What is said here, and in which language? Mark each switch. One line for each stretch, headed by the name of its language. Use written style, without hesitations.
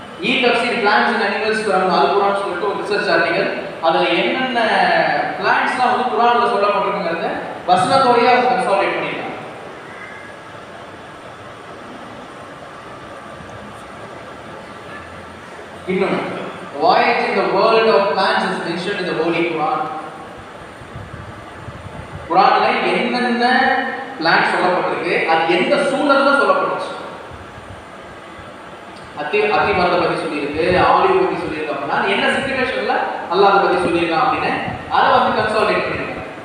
English: E-tafsir plants and animals from Al-Quran
Tamil: சொல்லிட்டு ஒரு research article. அதுல என்னென்ன பிளான்ட்ஸ்லாம் வந்து குர்ஆன்ல சொல்லப்பட்டிருக்குங்கிறத வசனத்தோடயே அவங்க கன்சாலிடேட் பண்ணிருக்காங்க. இன்னும்
English: voyage in the world of plants is mentioned in the Holy Quran.
Tamil: குர்ஆன்ல என்னென்ன பிளான்ட் சொல்லப்பட்டிருக்கு, அது எந்த சூழல்ல சொல்லப்பட்டுச்சு. அத்தி மரத்தை பத்தி சொல்லியிருக்கு, ஆலிவ் பத்தி சொல்லியிருக்கு அப்படின்னா என்ன சிச்சுவேஷன்ல அல்லாஹ் அதை பத்தி சொல்லியிருக்கான் அப்படின்னு அதை வந்து கன்சாலிடேட் பண்ணிருக்காங்க.